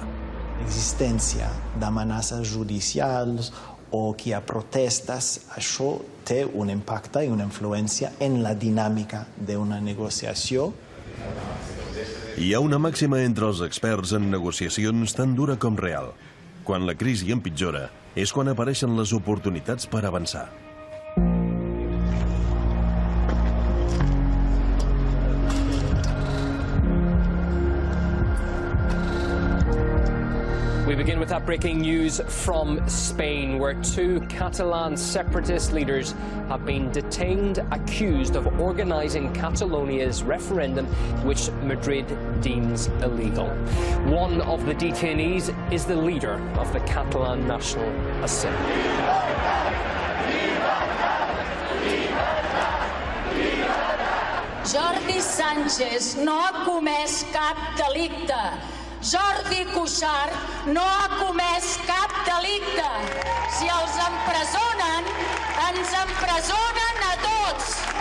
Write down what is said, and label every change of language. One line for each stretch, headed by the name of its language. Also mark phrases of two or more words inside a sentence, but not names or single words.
Catalan: L'existència d'amenaces judicials o que hi ha protestes, això té un impacte i una influència en la dinàmica d'una negociació. Hi ha una màxima entre els experts en negociacions tan dura com real. Quan la crisi empitjora, és quan apareixen les oportunitats per avançar.
English: We begin with that breaking news from Spain, where two Catalan separatist leaders have been detained, accused of organising Catalonia's referendum, which Madrid deems illegal. One of the detainees is the leader of the Catalan National Assembly.
Catalan: Jordi Sánchez no ha comès cap delicte. Jordi Cuixart no ha comès cap delicte. Si els empresonen, ens empresonen a tots.